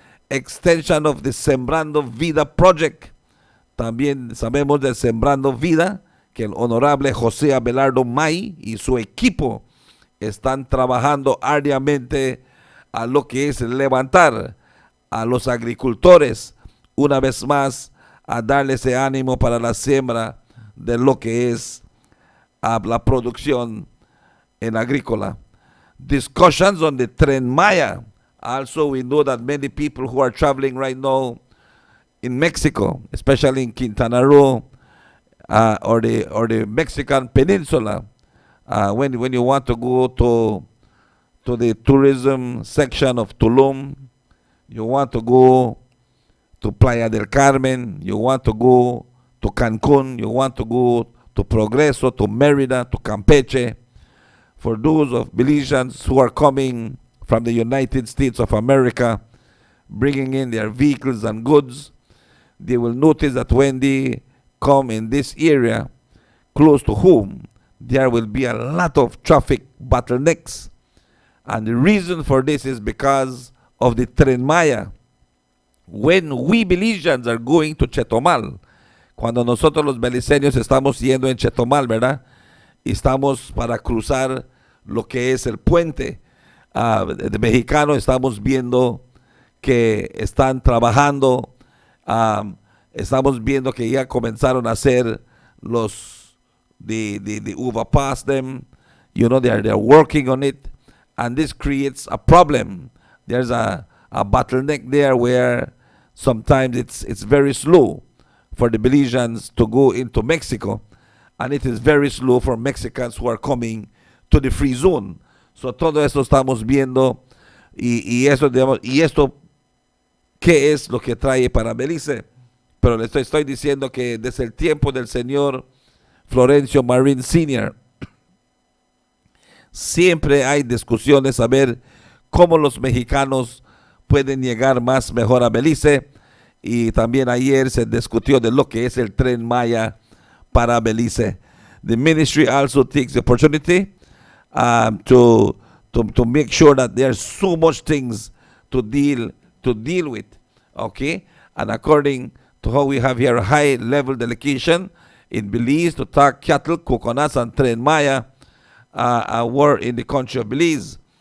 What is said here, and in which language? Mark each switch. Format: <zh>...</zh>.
<en>Extension of the Sembrando Vida Project.</en> <es>También sabemos del Sembrando Vida, que el honorable José Abelardo May y su equipo están trabajando arduamente a lo que es levantar a los agricultores una vez más, a darle ese ánimo para la siembra de lo que es la producción en agrícola.</es> <en>Discussions on the Tren Maya. Also, we know that many people who are traveling right now in Mexico, especially in Quintana Roo, or the Mexican Peninsula, when you want to go to the tourism section of Tulum, you want to go to Playa del Carmen, you want to go to Cancun, you want to go to Progreso, to Merida, to Campeche. For those of Belizeans who are coming from the United States of America, bringing in their vehicles and goods, they will notice that when they come in this area, close to home, there will be a lot of traffic bottlenecks. And the reason for this is because of the Tren Maya. When we Belizeans are going to Chetumal,</en> <es>cuando nosotros los beliceños estamos yendo en Chetumal, ¿verdad? Y estamos para cruzar lo que es el puente de mexicano, estamos viendo que están trabajando, estamos viendo que ya comenzaron a hacer los</es> <en>the uva past them. They're working on it, and this creates a problem. There's a bottleneck there where sometimes it's very slow for the Belizeans to go into Mexico, and it is very slow for Mexicans who are coming to the free zone.</en> <es>So todo esto estamos viendo y eso, digamos, y esto, ¿qué es lo que trae para Belice? Pero le estoy diciendo que desde el tiempo del señor Florencio Marín Sr., siempre hay discusiones a ver cómo los mexicanos pueden llegar más mejor a Belice, y también ayer se discutió de lo que es el Tren Maya para Belice.</es> <en>The ministry also takes the opportunity to make sure that there's so much things to deal with, okay? And according to how we have here a high-level delegation in Belize to talk cattle, coconuts, and Tren Maya were in the country of Belize.</en>